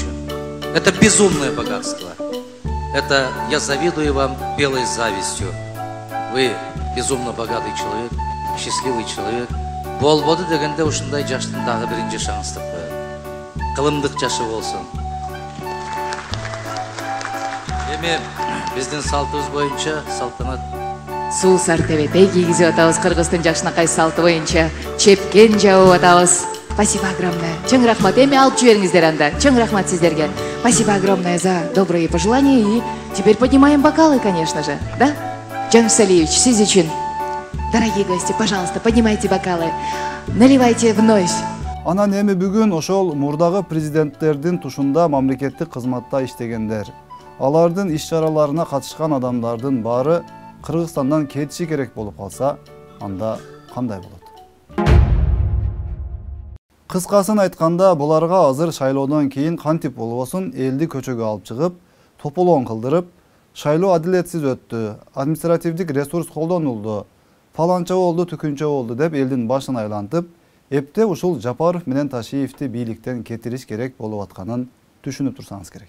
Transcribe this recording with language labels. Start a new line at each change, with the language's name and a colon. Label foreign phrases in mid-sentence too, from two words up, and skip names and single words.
Russian: Это безумное богатство. Это я завидую вам белой завистью. Вы безумно богатый человек, счастливый человек.
Kyrgyz: Болбоду дегенде ушундай жаштын дагы биринчи шаңстыкы. Кылымдык жашы болсун. Эми биздин салтыбыз боюнча салтанат Суу сартебетей кийгизип атабыз Кыргыздын жакшынакай салты боюнча чепкен жабып атабыз.
Russian: Спасибо огромное.
Kyrgyz: Чоң рахмат. Эми алып жибериңиздер анда. Чоң рахмат сиздерге.
Russian: Спасибо огромное за добрые пожелания. И теперь поднимаем бокалы, конечно же. Да?
Kyrgyz: Джануш Салиевич, сиз үчүн.
Russian: Дорогие гости, пожалуйста, поднимайте бокалы. Наливайте вновь.
Kyrgyz: Анан эми бүгүн ошол мурдагы президенттердин тушунда мамлекеттик кызматта иштегендер, алардын иш чараларына катышкан адамдардын баары Кыргызстандан кетиши керек болуп калса, анда кандай болот? Кыскасын айтканда, буларга азыр шайлоодон кийин кантип болбосун элди көчөгө алып чыгып, тополоң кылдырып, шайлоо адилетсиз өттү, административдик ресурс колдонулду, фаланча болду, түкүнчө болду деп элдин башын айлантып, эпте ушул Жапаров менен Ташиевди бийликтен кетириш керек болуп атканын түшүнүп турсаңыз керек.